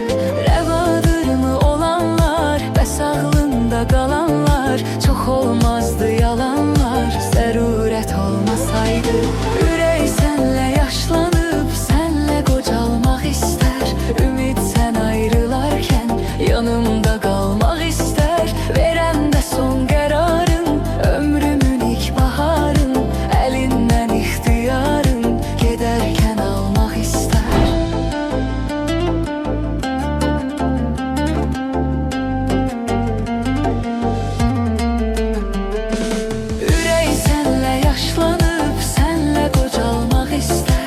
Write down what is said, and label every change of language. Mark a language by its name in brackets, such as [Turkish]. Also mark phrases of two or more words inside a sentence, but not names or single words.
[Azerbaijani] Rəvadırmı olanlar və sağlığında qalanlar, çox olmazdı yalanlar, zərurət olmasaydı. Ürək sənlə yaşlanıb, sənlə qocalmaq istər. Ümid sən ayrılarkən yanımda qalmaq istər. Verən də son qərarın, ömrümün ilk baharın. [Turkish] Elinden ihtiyarın, giderken almak ister. Ürək senle yaşlanıp senle qocalmaq ister.